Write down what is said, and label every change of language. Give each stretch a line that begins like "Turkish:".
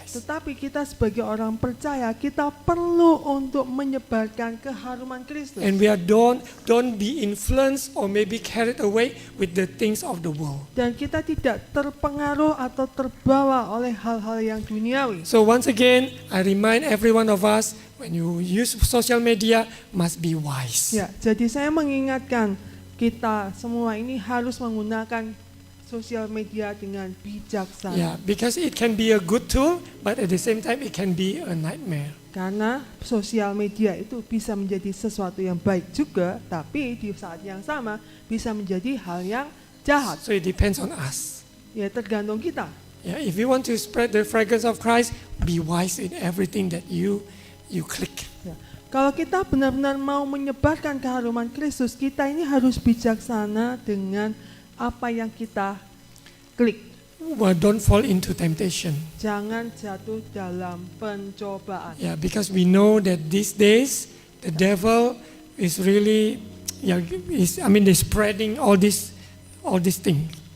Indonesian: Tetapi kita sebagai orang percaya, kita perlu untuk menyebarkan keharuman Kristus.
English: And we are don't be influenced or maybe carried away with the things of the world.
Indonesian: Dan kita tidak terpengaruh atau terbawa oleh hal-hal yang duniawi.
English: So once again, I remind every one of us, when you use social media, must be wise.
Indonesian: Ya, jadi saya mengingatkan kita semua ini harus menggunakan sosial media dengan bijaksana.
English: Yeah, because it can be a good tool, but at the same time it can be a nightmare.
Indonesian: Karena sosial media itu bisa menjadi sesuatu yang baik juga, tapi di saat yang sama bisa menjadi hal yang jahat.
English: So it depends on us.
Indonesian: Ya, tergantung kita.
English: Yeah, if you want to spread the fragrance of Christ, be wise in everything that you click.
Indonesian: Ya. Kalau kita benar-benar mau menyebarkan keharuman Kristus, kita ini harus bijaksana dengan apa yang kita klik.
English: Well, don't fall into temptation.
Indonesian: Jangan jatuh dalam pencobaan.
English: Yeah, because we know that these days the devil is really, they're spreading all this thing.